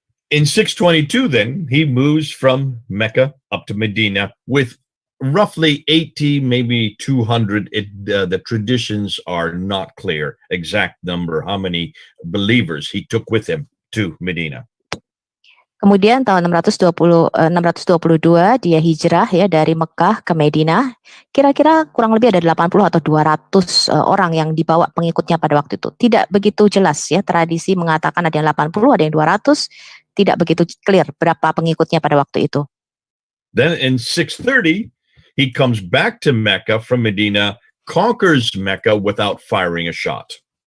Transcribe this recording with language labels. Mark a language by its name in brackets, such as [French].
[English] In 622 then, he moves from Mecca up to Medina with roughly 80, maybe 200. The traditions are not clear, exact number, how many believers he took with him to Medina. [Indonesian] Kemudian tahun 622 dia hijrah ya dari Mekah ke Madinah. Kira-kira kurang lebih ada 80 atau 200 orang yang dibawa pengikutnya pada waktu itu. Tidak begitu jelas ya, tradisi mengatakan ada yang 80, ada yang 200, tidak begitu clear berapa pengikutnya pada waktu itu. [English] Then in 630, he comes back to Mecca from Medina, conquers Mecca without firing a shot.